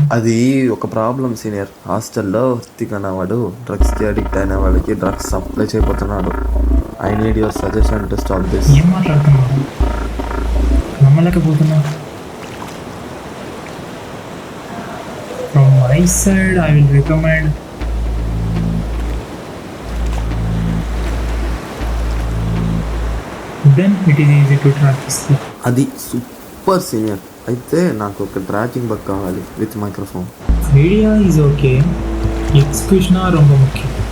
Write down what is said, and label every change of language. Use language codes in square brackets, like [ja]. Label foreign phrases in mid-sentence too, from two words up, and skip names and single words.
[te] అది ఒక [en] problem senior. [te] హాస్టల్లో వృత్తికన్న వాడు డ్రగ్స్కి అడిక్ట్ అయిన వాళ్ళకి [en] drugs supply [te] చేయబోతున్నాడు. [en] I need your suggestion to stop this. [te] ఏం మాట్లాడుతున్నావు? నమ్మలేకపోతున్నా. [en] From my side I will recommend then it is easy to track this. [te] అది [en] super senior. [te] అయితే నాకు ఒక [en] tracking bug [te] కావాలి [en] with microphone. Idea is okay, execution ரொம்ப ముఖ్యం.